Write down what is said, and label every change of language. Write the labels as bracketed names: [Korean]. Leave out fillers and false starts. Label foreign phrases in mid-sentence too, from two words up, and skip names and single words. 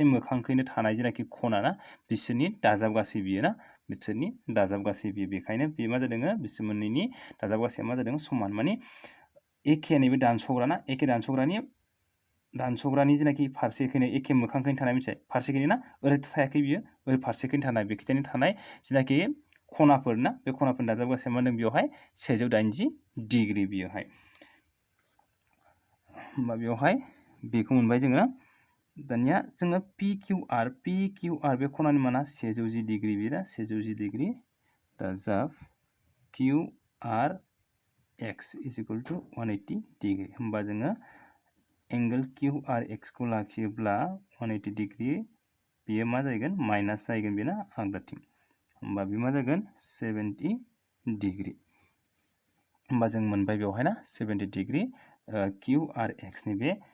[Bodo] मोखांखैनो थानाय जेनाखि खना ना बिसोरनि दाजाबगासे बियो ना बिसोरनि दाजाबगासे बियो बेखायनो बे मा जादों बिसोर मोननैनि दाजाबगासेया मा जादों समान माने एखे नैबे दानस'ग्रा ना एखे दानस'ग्रानि जेनाखि फारसेखैनो एखे मोखांखैनो थानाय मोनसे फारसेखैनो ना ओरै थायाखै बियो ओरै फारसेखैनो थानाय बेखैजायनो थानाय जेनाखि खनाफोर ना बे खनाफोरनि दाजाबगासेया मा होनदों बेवहाय 180 डिग्री बियोहाय होमबा बेवहाय बेखौ मोनबाय जोङो दानिया जोङो PQR बे खनानि माना 110 डिग्री बियो ना 110 डिग्री दाजाब [English] QRX is equal to [Bodo] 180 डिग्री होमबा जोङो एंगल QRX को लाखियोब्ला 180 डिग्री बियो मा जागोन माइनास जागोन बेना आगदाथिं होमबा बे मा जागोन 70 डिग्री होमबा जों मोनबाय बेवहाय ना 70 डिग्री QRX नि बे